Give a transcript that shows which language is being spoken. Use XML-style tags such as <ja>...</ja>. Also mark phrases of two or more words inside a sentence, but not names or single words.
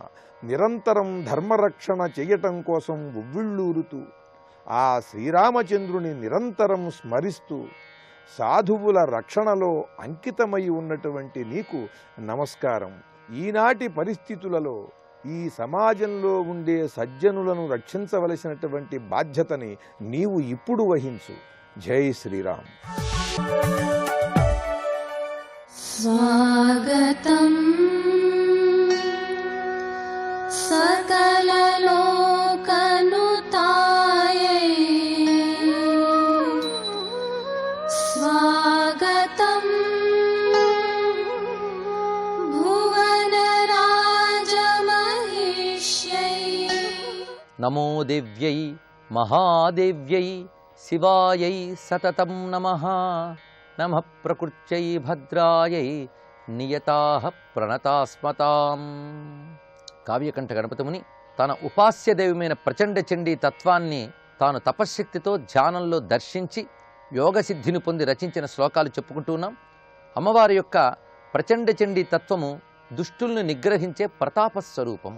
<te>నిరంతరం ధర్మరక్షణ చేయటం కోసం ఉవ్విళ్ళూరుతూ ఆ శ్రీరామచంద్రుని నిరంతరం స్మరిస్తూ సాధువుల రక్షణలో అంకితమై ఉన్నటువంటి నీకు నమస్కారం. ఈనాటి పరిస్థితులలో ఈ సమాజంలో ఉండే సజ్జనులను రక్షించవలసినటువంటి బాధ్యతని నీవు ఇప్పుడు వహించు. జై శ్రీరామ్.</te> <sa>स्वागतं सकललोकनुतायै स्वागतं भुवनराजमहिष्यै नमो देव्यै महादेव्यै शिवायै सततं नमः नमः प्रकृत्यै भद्रायै नियताः प्रणतास्मताम्.</sa> <te>కావ్యకంఠ గణపతిముని తన ఉపాస్యదైవమైన ప్రచండ చండీ తత్వాన్ని తాను తపశ్శక్తితో ధ్యానంలో దర్శించి యోగసిద్ధిని పొంది రచించిన శ్లోకాలు చెప్పుకుంటూ ఉన్నాం. అమ్మవారి యొక్క ప్రచండ చండీ తత్వము దుష్టుల్ని నిగ్రహించే ప్రతాప స్వరూపము.</te>